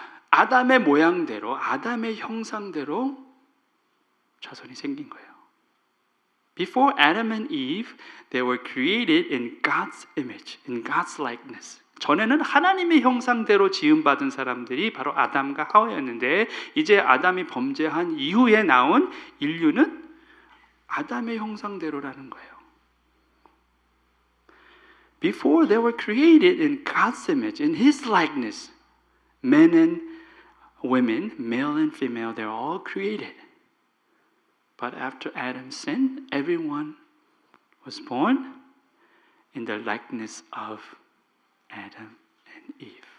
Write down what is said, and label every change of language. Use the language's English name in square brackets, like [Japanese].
[Korean] 아담의 모양대로, 아담의 형상대로 자손이 생긴 거예요. [English] Before Adam and Eve, they were created in God's image, in God's likeness. [Korean] 전에는 하나님의 형상대로 지음받은 사람들이 바로 아담과 하와였는데 이제 아담이 범죄한 이후에 나온 인류는 아담의 형상대로라는 거예요. [English] Before they were created in God's image, in His likeness, men and women, male and female, they're all created. But after Adam's sin, everyone was born in the likeness of Adam and Eve.